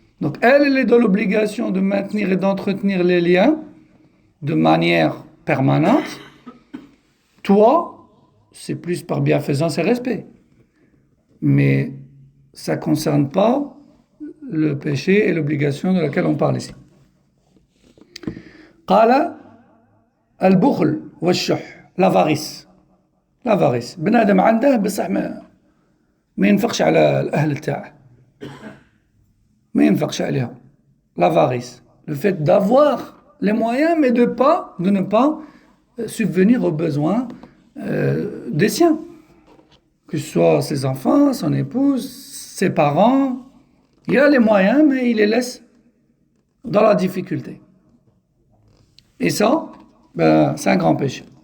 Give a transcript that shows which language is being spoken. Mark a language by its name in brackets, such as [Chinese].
[French] Donc elle est dans l'obligation de maintenir et d'entretenir les liens de manière permanente. Toi, c'est plus par bienfaisance et respect. Mais ça ne concerne pas le péché et l'obligation de laquelle on parle ici. [Arabic] قال البخل والشح, [French] l'avarice. L'avarice. [Arabic] بنادم عنده بصح ما ينفقش على الأهل تاعه ما ينفقش عليها [French] l'avarice le fait d'avoir les moyens mais de ne pas subvenir aux besoins des siens que ce soit ses enfants, son épouse, ses parents il a les moyens mais il les laisse dans la difficulté et ça c'est un grand péché